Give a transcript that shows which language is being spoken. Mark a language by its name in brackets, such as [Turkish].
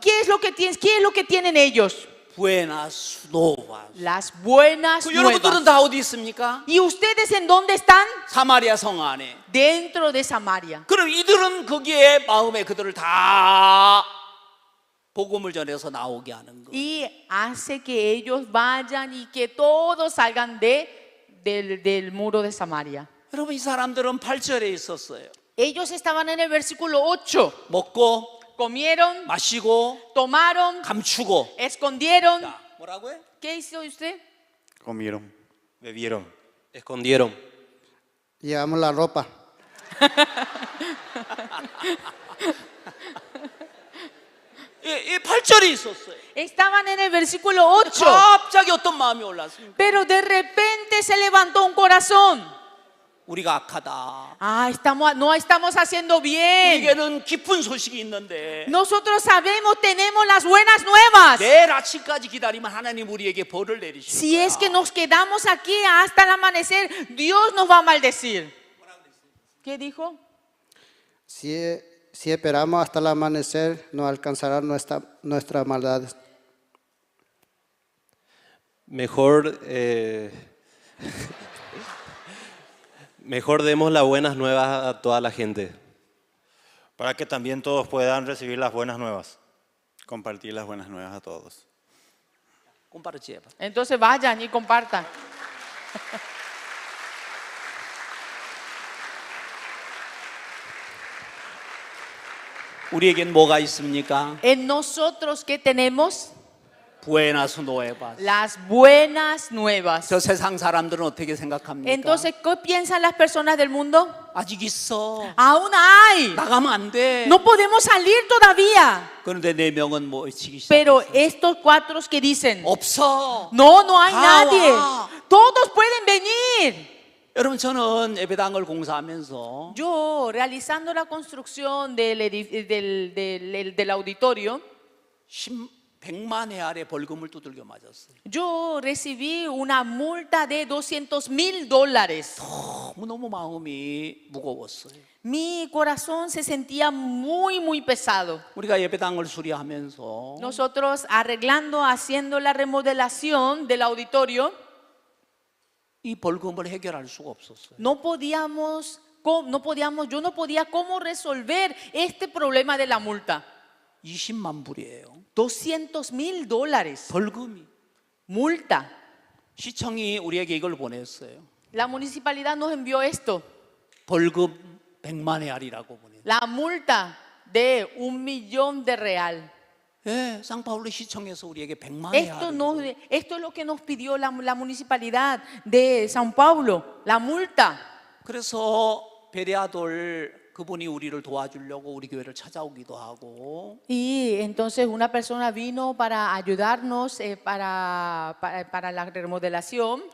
[Spanish] ¿Qué es lo que tienen ellos? 부에나스 노바. Las buenas [Korean] 그 여러분들은 [Spanish] nuevas. [Korean] 다 어디 있습니까? [Spanish] ¿Y ustedes en dónde están? [Korean] 사마리아 성 안에. [Spanish] Dentro de Samaria. [Korean] 그럼 이들은 거기에 마음에 그들을 다 복음을 전해서 나오게 하는 거. [Spanish] Y hace que ellos vayan y que todos salgan del muro de Samaria. [Korean] 여러분 이 사람들은 8절에 있었어요. [Spanish] Ellos estaban en el versículo 8. [Korean] 먹고 [Spanish] Comieron, [Korean] 마시고 [Spanish] tomaron, [Korean] 감추고. [Spanish] escondieron. [Korean] 자, 뭐라고요? [Spanish] ¿Qué hizo usted? Comieron. Bebieron. Escondieron. Llevamos la ropa. [Korean] 이 8절에 있었어요. [Spanish] Estaban en el versículo 8. [Korean] 갑자기 어떤 마음이 올랐습니까? [Spanish] Pero de repente se levantó un corazón. [Korean] 우리가 악하다. [Spanish] No estamos haciendo bien. [Korean] 우리에게는 기쁜 소식이 있는데 [Spanish] Nosotros sabemos, tenemos las buenas nuevas. [Korean] 내일 아침까지 기다리면 하나님 우리에게 벌을 내리실 [Spanish] Si [Korean] 거야. [Spanish] es que nos quedamos aquí hasta el amanecer, Dios nos va a maldecir. ¿Qué dijo? Si esperamos hasta el amanecer, nos alcanzará nuestra maldad. Mejor, mejor demos las buenas nuevas a toda la gente. Para que también todos puedan recibir las buenas nuevas. Compartir las buenas nuevas a todos. compartir. Entonces vayan y compartan. [Korean] 우리에겐 뭐가 있습니까? [Spanish] En nosotros, ¿qué tenemos? Buenas nuevas. Las buenas nuevas. [Korean] 저 세상 사람들은 어떻게 생각합니까? [Spanish] Entonces, ¿qué piensan las personas del mundo? [Korean] 아직 있어. [Spanish] Aún hay. [Korean] 나가면 안 돼. [Spanish] No podemos salir todavía. [Korean] 그런데 네 명은 뭐 외치기 [Spanish] Pero [Korean] 시작했어요. [Spanish] estos cuatro que dicen, [Korean] 없어. [Spanish] no, no hay [Korean] 다 [Spanish] nadie. [Korean] 와. [Spanish] Todos pueden venir. [Korean] 여러분 저는 예배당을 공사하면서 [Spanish] Yo, realizando la construcción del auditorio, [Korean] 100만 헤알의 벌금을 두들겨 맞았어요. [Spanish] yo recibí una multa de $200,000. [Korean] 너무 마음이 무거웠어요. [Spanish] Mi corazón se sentía muy, muy pesado. [Korean] 우리가 예배당을 수리하면서 [Spanish] Nosotros arreglando, haciendo la remodelación del auditorio, [Korean] 이 벌금을 해결할 수가 없었어요. [Spanish] yo no podía cómo resolver este problema de la multa. [Korean] 20만 불이에요. [Spanish] $200,000. [Korean] 벌금이. [Spanish] Multa. [Korean] 시청이 우리에게 이걸 보냈어요. [Spanish] La municipalidad nos envió esto. [Korean] 벌금 100만 헤알이라고 보냈어요. [Spanish] La multa de $1,000,000. [Korean] 예, 상파울루 시청에서 우리에게 100만 [Spanish] Esto, [Korean] 헤알. [Spanish] esto es lo que nos pidió la municipalidad de São Paulo, la multa. [Korean] 그래서 베레아돌 그분이 우리를 도와주려고 우리 교회를 찾아오기도 하고 [Spanish] Y entonces una persona vino para ayudarnos para la remodelación.